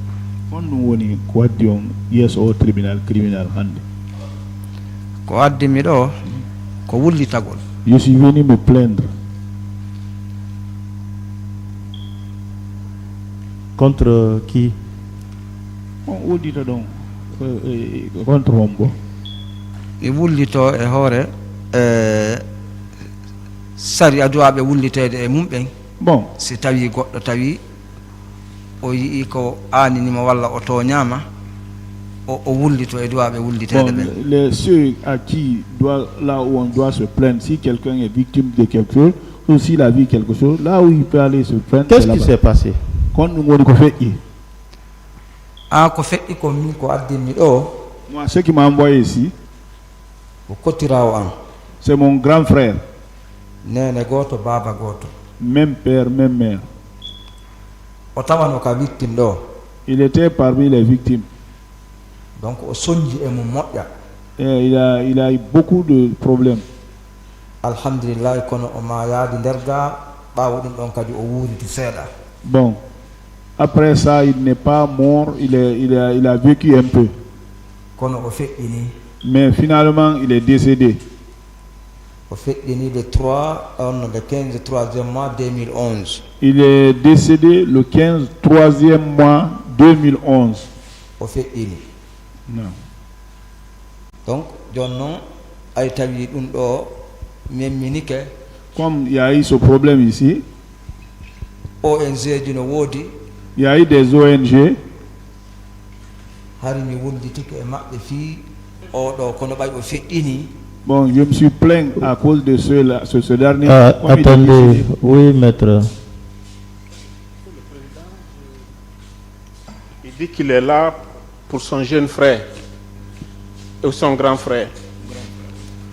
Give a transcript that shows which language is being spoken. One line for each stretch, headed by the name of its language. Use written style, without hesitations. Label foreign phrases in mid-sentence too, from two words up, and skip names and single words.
French: Yes, au tribunal criminel. Je suis venu me plaindre. Contre qui? On dit donc contre Mombo.
Fula: E wullito e hoore sari aduwaɓe wullitede e mumɓen
French: bon
Fula: si tawi goɗɗo tawi o yii ko aaninima walla o toñama o wullito e duwaɓe wullitede ɓen.
French: Les ceux à qui doit là où on doit se plaindre, si quelqu'un est victime de quelque chose ou s'il a vu quelque chose, là où il peut aller se plaindre. Qu'est-ce qui s'est passé? Quand nous avons fait
Fula: ko feƴƴi ko min ko addinmi ɗo.
French: Moi, ce qui m'a envoyé ici, c'est mon grand frère.
Fula: Nene goto baba goto.
French: Même père, même mère.
Fula: O tawano ka victime ɗo.
French: Il était parmi les victimes.
Fula: Donc o soñji e mum moƴƴa.
French: Il a eu beaucoup de problèmes.
Fula: Alhamdulillah kono o ma yaadi nder ga ɓawo ɗum ɗon kadi o wuuriti seeɗa.
French: Bon. Après ça, il n'est pas mort, il a vécu un peu. Mais finalement, il est décédé. Le 15 3e mois 2011. Il est décédé le 15 3e mois 2011. Non. Donc, comme il y a eu ce problème ici,
Fula: ONG no wodi.
French: Il y a eu des ONG. Bon, je me suis plaint à cause de ce dernier. Attendez, oui, maître. Il dit qu'il est là pour son jeune frère et son grand frère.